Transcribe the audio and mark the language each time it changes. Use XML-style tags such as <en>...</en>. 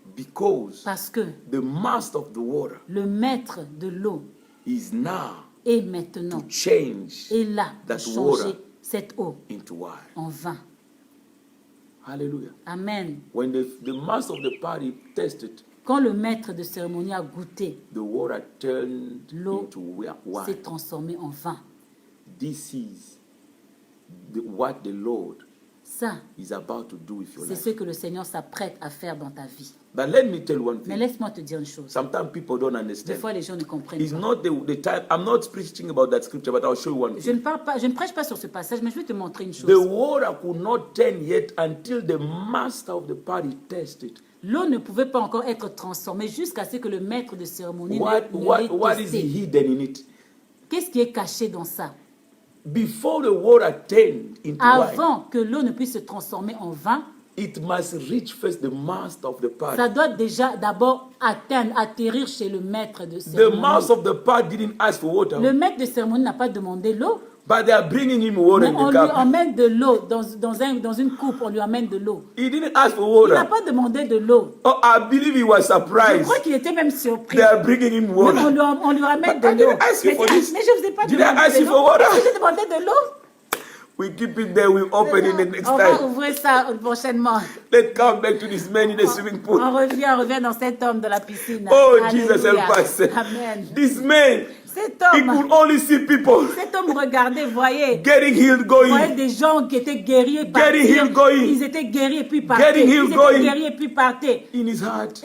<en>Because</en> <fr>Parce que</fr> <en>the master of the water</en> <fr>le maître de l'eau</fr> <en>is now</en> <fr>est maintenant,</fr> <en>change</en> <fr>est là pour</fr> <en>that</en> <fr>changer</fr> <en>water</en> <fr>cette eau</fr> <en>into wine.</en> <fr>en vin.</fr> <en>Hallelujah. Amen. When the master of the party tasted,</en> <fr>Quand le maître de cérémonie a goûté,</fr> <en>the water turned</en> <fr>l'eau</fr> <en>into</en> <fr>s'est</fr> <en>wine.</en> <fr>transformée en vin.</fr> <en>This is what the Lord</en> <fr>Ça,</fr> <en>is about to do with your</en> <fr>c'est</fr> <en>life.</en> <fr>ce que le Seigneur s'apprête à faire dans ta vie.</fr> <en>But let me tell you one</en> <fr>Mais</fr> <en>thing.</en> <fr>laisse-moi te dire une chose.</fr> <en>Sometimes people don't</en> <fr>Des</fr> <en>understand.</en> <fr>fois, les gens ne comprennent</fr> <en>It's</en> <fr>pas.</fr> <en>not the time. I'm not preaching about that scripture, but I'll show you one</en> <fr>Je</fr> <en>thing.</en> <fr>ne parle pas, je ne prêche pas sur ce passage, mais je vais te montrer une</fr> <en>The</en> <fr>chose.</fr> <en>water could not turn yet until the master of the party tasted.</en> <fr>L'eau ne pouvait pas encore être transformée jusqu'à ce que le maître de cérémonie</fr> <en>What</en> <fr>ne l'ait</fr> <en>is</en> <fr>testé.</fr> <en>hidden in it?</en> <fr>Qu'est-ce qui est caché dans ça?</fr> <en>Before the water turned into wine,</en> <fr>Avant que l'eau ne puisse se transformer en vin,</fr> <en>it must reach first the master of the party.</en> <fr>ça doit déjà d'abord atterrir chez le maître de</fr> <en>The</en> <fr>cérémonie.</fr> <en>master of the party didn't ask for water,</en> <fr>Le maître de cérémonie n'a pas demandé l'eau,</fr> <en>but they are bringing him water</en> <fr>mais</fr> <en>in</en> <fr>on</fr> <en>the</en> <fr>lui</fr> <en>cup.</en> <fr>emmène de l'eau dans une coupe, on lui amène de l'eau.</fr> <en>He didn't ask for</en> <fr>Il n'a</fr> <en>water.</en> <fr>pas demandé de l'eau.</fr> <en>Oh, I believe he was</en> <fr>Je</fr> <en>surprised.</en> <fr>crois qu'il était même surpris.</fr> <en>They are bringing him</en> <fr>Mais</fr> <en>water.</en> <fr>on lui ramène</fr> <en>But I</en> <fr>de l'eau.</fr> <en>didn't ask you</en> <fr>Mais</fr> <en>for this.</en> <fr>mais je ne vous ai pas</fr> <en>Did I</en> <fr>demandé</fr> <en>ask</en> <fr>de</fr> <en>you</en> <fr>l'eau.</fr> <en>for water?</en> <fr>Est-ce que j'ai demandé de l'eau?</fr> <en>We keep it there. We open it the next</en> <fr>On va</fr> <en>time.</en> <fr>ouvrir ça prochainement.</fr> <en>Let's come back to this man in the swimming pool.</en> <fr>On revient dans cet homme de la piscine.</fr> <en>Oh,</en> <fr>Alléluia.</fr> <en>Jesus help us. Amen. This man,</en> <fr>Cet</fr> <en>he</en> <fr>homme,</fr> <en>could only see people</en> <fr>cet homme regardait, voyait</fr> <en>getting healed,</en> <fr>voyait</fr> <en>going.</en> <fr>des gens qui étaient guéris et</fr> <en>Getting</en> <fr>partaient.</fr> <en>healed, going.</en> <fr>Ils étaient guéris et puis partaient.</fr> <en>Getting</en> <fr>Ils</fr> <en>healed,</en> <fr>étaient</fr> <en>going.</en> <fr>guéris et puis partaient.</fr> <en>In his heart,</en>